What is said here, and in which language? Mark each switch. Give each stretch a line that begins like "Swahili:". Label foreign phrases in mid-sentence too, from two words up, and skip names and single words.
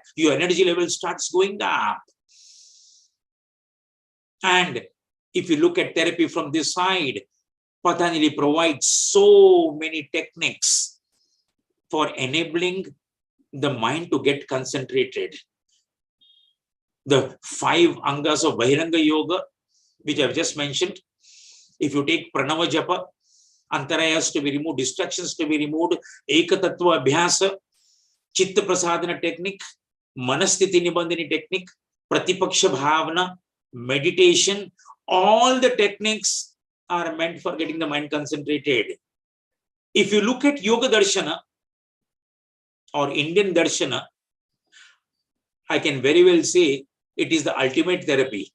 English: Your energy level starts going up. And if you look at therapy from this side, Patanjali provides so many techniques for enabling the mind to get concentrated. The 5 angas of
Sanskrit: Bahiranga Yoga,
English: which I've just mentioned, if you take
Sanskrit: Pranava Japa,
English: Antarayas to be removed, distractions to be removed,
Sanskrit: Ekatattva Abhyasa, Chitta Prasadana technique, Manasthiti Nibandhani technique, Pratipaksha Bhavana,
English: meditation, all the techniques are meant for getting the mind concentrated. If you look at Yoga Darshana or Indian Darshana, I can very well say it is the ultimate therapy.